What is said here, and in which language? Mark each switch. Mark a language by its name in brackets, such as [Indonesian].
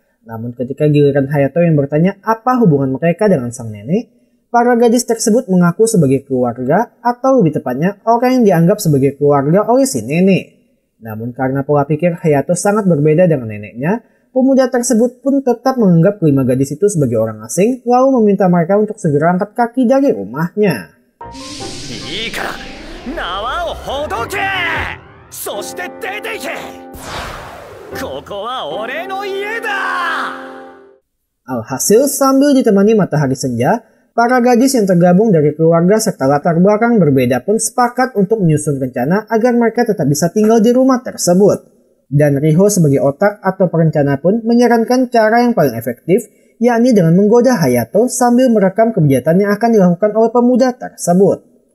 [Indonesian] Namun ketika giliran Hayato yang bertanya apa hubungan mereka dengan sang nenek, para gadis tersebut mengaku sebagai keluarga atau lebih tepatnya orang yang dianggap sebagai keluarga oleh si nenek. Namun karena pola pikir Hayato sangat berbeda dengan neneknya, pemuda tersebut pun tetap menganggap kelima gadis itu sebagai orang asing lalu meminta mereka untuk segera angkat kaki dari rumahnya. [Japanese] いいから縄をほどけ、そして出ていけ。ここは俺の家だ。 [Indonesian] Alhasil, sambil ditemani matahari senja, para gadis yang tergabung dari keluarga serta latar belakang berbeda pun sepakat untuk menyusun rencana agar mereka tetap bisa tinggal di rumah tersebut. Dan Riho sebagai otak atau perencana pun menyarankan cara yang paling efektif, yakni dengan menggoda Hayato sambil merekam kejahatan yang akan dilakukan oleh pemuda tersebut.